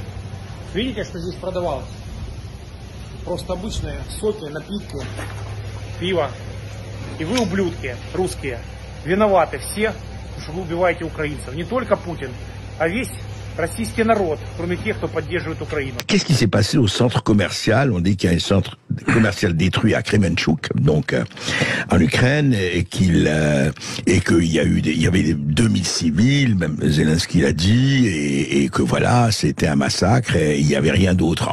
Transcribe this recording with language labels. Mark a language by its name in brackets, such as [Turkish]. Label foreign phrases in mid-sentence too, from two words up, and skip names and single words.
[Russian] Видите, что здесь продавалось? Просто обычные соки, напитки, пиво. И вы, ублюдки, русские, виноваты все, что вы убиваете украинцев. Не только Путин, а весь российский народ, кроме тех, кто поддерживает Украину. [French] Qu'est-ce qui s'est passé au centre commercial? On dit qu'il y a un centre commercial détruit à Kremenchuk, donc en Ukraine, et qu'il y avait 2000 civils, même Zelensky l'a dit, et que voilà, c'était un massacre et il n'y avait rien d'autre.